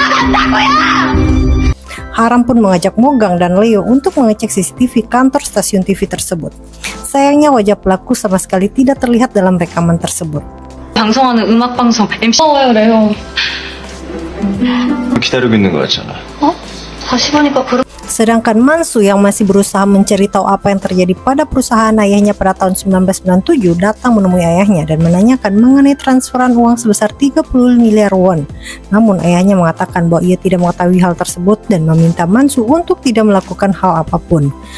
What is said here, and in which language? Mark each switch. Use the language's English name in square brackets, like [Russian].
[Indonesian] Haram pun mengajak Mogang dan Leo untuk mengecek CCTV kantor stasiun TV tersebut. Sayangnya wajah pelaku sama sekali tidak terlihat dalam rekaman tersebut. [Korean] 방송하는 음악 방송 MC 레오. 기다리고 있는 거 같잖아. 다시 보니까 그런. [Indonesian] Sedangkan Mansu yang masih berusaha mencari tahu apa yang terjadi pada perusahaan ayahnya pada tahun 1997 datang menemui ayahnya dan menanyakan mengenai transferan uang sebesar 30 miliar won. Namun ayahnya mengatakan bahwa ia tidak mengetahui hal tersebut dan meminta Mansu untuk tidak melakukan hal apapun.